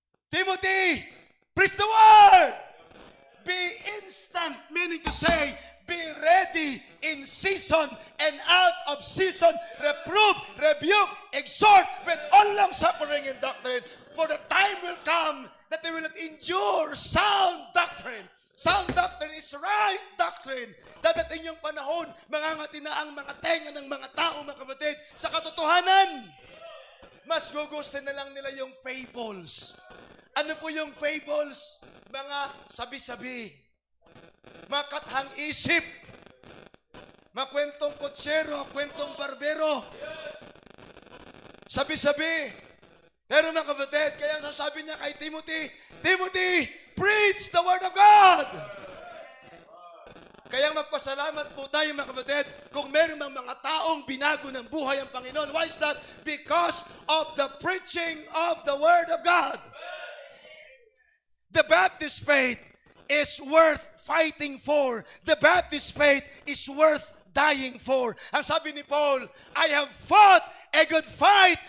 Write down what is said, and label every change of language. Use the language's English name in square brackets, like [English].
[English] Timothy, preach the word! Be instant, meaning to say, be ready in season and out of season, reprove, rebuke, exhort with all long suffering and doctrine. For the time will come that they will not endure sound doctrine. Sound doctrine is right doctrine. [Filipino] Dadating yung panahon, mangangati na ang mga tenga ng mga tao, mga kapatid, sa katotohanan. Mas gugustuhin na lang nila yung fables. Ano po yung fables? Mga sabi-sabi. Mga kathang isip. Mga kwentong kotsero, kwentong barbero. Sabi-sabi. Pero mga kapatid, kaya sasabi niya kay Timothy, Timothy, [English] preach the word of God! [Filipino] Kaya magpasalamat po tayo mga kapatid kung meron mga taong binago ng buhay ang Panginoon. [English] Why is that? Because of the preaching of the word of God. The Baptist faith is worth fighting for. The Baptist faith is worth dying for. [Filipino] Ang sabi ni Paul, [English] I have fought a good fight.